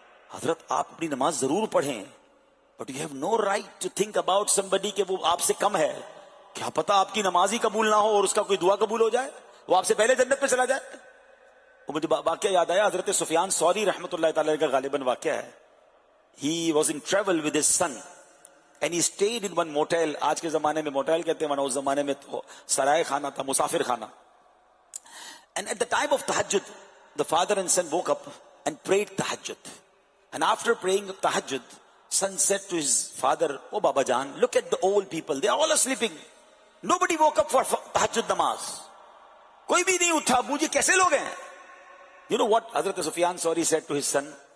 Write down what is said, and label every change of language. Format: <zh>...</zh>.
<ur>حضرت آپ اپنی نماز ضرور پڑھیں,</ur> <en>but you have no right to think about somebody</en> <ur>کہ وہ آپ سے کم ہے. کیا پتا آپ کی نماز ہی قبول نہ ہو اور اس کا کوئی دعا قبول ہو جائے, وہ آپ سے پہلے جنت پہ چلا جائے. وہ مجھے واقعہ یاد آیا, حضرت سفیان ثوری رحمۃ اللہ تعالی کا غالباً واقعہ ہے.</ur> <en>He was in travel with his son and he stayed in one motel.</en> <ur>آج کے زمانے میں موٹیل کہتے ہیں, اس زمانے میں تو سرائے خانہ تھا, مسافر خانہ.</ur> <en>And at the time of tahajjud, the father and son woke up and prayed tahajjud. And after praying tahajjud, son said to his father, "Oh Baba Jan, look at the old people. They are all sleeping. Nobody woke up for tahajjud namaz.</en> <ur>کوئی بھی نہیں اٹھا, مجھے کیسے لوگ ہیں?"</ur> <en>You know what Hazrat Sufyan Sauri said to his son?</en>